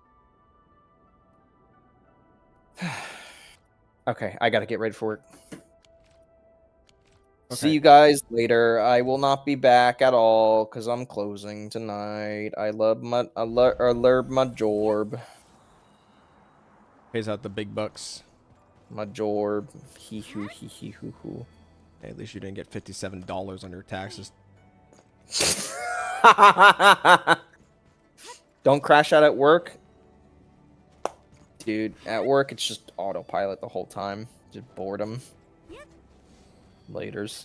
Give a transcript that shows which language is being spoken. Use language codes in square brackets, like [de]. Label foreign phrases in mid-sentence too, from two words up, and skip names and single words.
[en] Okay, I gotta get ready for work. Okay. See you guys later. I will not be back at all, because I'm closing tonight. I love my jorb. Pays out the big bucks. My jorb. Hee-hoo, hee-hee-hoo-hoo. Hey, at least you didn't get $57 on your taxes. Don't crash out at work. Dude, at work it's just autopilot the whole time. Just boredom. Laters.